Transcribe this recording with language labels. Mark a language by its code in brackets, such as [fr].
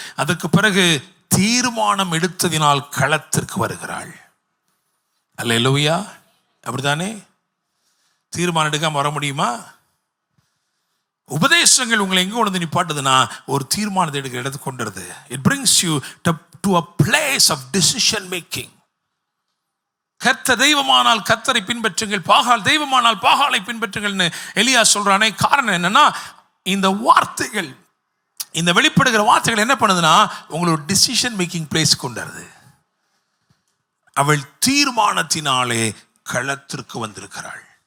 [ta] அதுக்கு பிறகு தீர்மானம் எடுத்ததினால் களத்திற்கு வருகிறாள். அல்லேலூயா, அப்படித்தானே? தீர்மானம் எடுக்காம வர முடியுமா? உபதேசங்கள் உங்களை எங்க கொண்டு நிப்பாட்டுதுன்னா ஒரு தீர்மானத்தை எடுக்கிற இடத்துக்கு கொண்டுருது. [en] It brings you to a place of decision making. [ta] கர்த்தர் தெய்வமானால் கர்த்தரை பின்பற்றுங்கள், பாகால் தெய்வமானால் பாகாலை பின்பற்றுங்கள்னு எலியா சொல்றானே. காரணம் என்னன்னா, இந்த வார்த்தைகள், இந்த வெளிப்படுகிற வார்த்தைகள் என்ன பண்ணுதுன்னா உங்களோட [en] decision making place [ta] கொண்டுருது. அவள் தீர்மானத்தினாலே களத்திற்கு வந்திருக்கிறாள்.